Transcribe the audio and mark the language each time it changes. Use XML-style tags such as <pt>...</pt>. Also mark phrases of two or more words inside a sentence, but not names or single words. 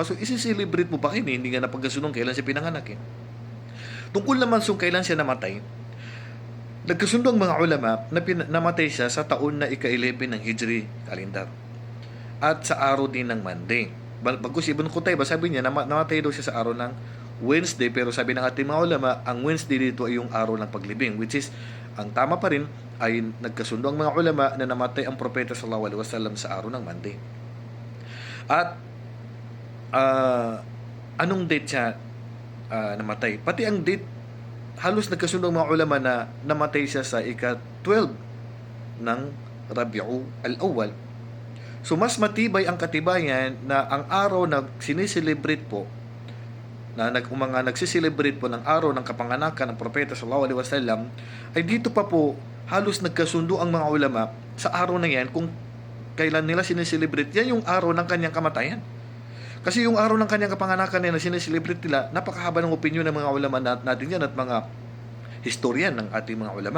<tl>So, isi-celebrate mo ba kayo? Hindi nga napagkasundo kailan siya pinanganak. Tungkol naman kung kailan siya namatay, nagkasundo ang mga ulama na namatay siya sa taon na ika-11 ng Hijri calendar. At sa araw din ng Monday. Bagus Ibn Qutayba, sabi niya, namatay daw siya sa araw ng Wednesday, pero sabi ng ating mga ulama, ang Wednesday dito ay yung araw ng paglibing,</tl> <en>which is,</en> <tl>ang tama pa rin, ay nagkasundo ang mga ulama na namatay ang propeta</tl> <ar>صلى الله عليه وسلم</ar> <tl>sa araw ng Monday. At, anong date siya namatay? Pati ang date, halos nagkasundo ang mga ulama na namatay siya sa ika-12 ng Rabiul Awwal. So, mas matibay ang katibayan na ang araw na sineselebrate po, na mga nagsiselebrate po ng araw ng kapanganakan ng propeta</tl> <ar>صلى الله عليه وسلم,</ar> <tl>ay dito pa po halos nagkasundo ang mga ulama sa araw na yan kung kailan nila sineselebrate. Yan yung araw ng kanyang kamatayan. Kasi yung araw ng kanyang kapanganakan na sineselebrate nila, napakahaba ng opinyon ng mga ulama natin yan at mga historian ng ating mga ulama.</tl>